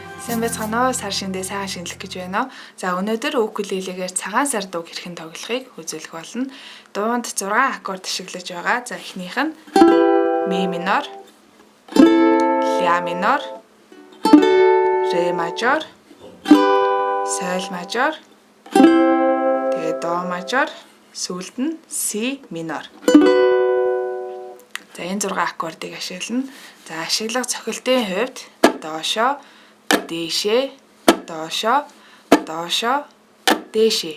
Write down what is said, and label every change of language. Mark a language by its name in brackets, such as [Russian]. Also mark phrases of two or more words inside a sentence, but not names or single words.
[Mongolian] Сайн байцгаана уу? Сар шиндээ сайхан шинэлэх гэж байна. За өнөөдөр укулелегээр цагаан сар дуу хэрхэн тоглохыг үзүүлэх болно. Дуунд 6 аккорд ашиглаж байгаа. За эхнийх нь ми минор, ля минор, ре мажор, соль мажор, тэгээ до мажор, сүүлд нь си минор. За энэ 6 аккордыг ашиглана. За ашиглах цохилтын хувьд доошо, дээшээ, доошо, доошо, дээшээ.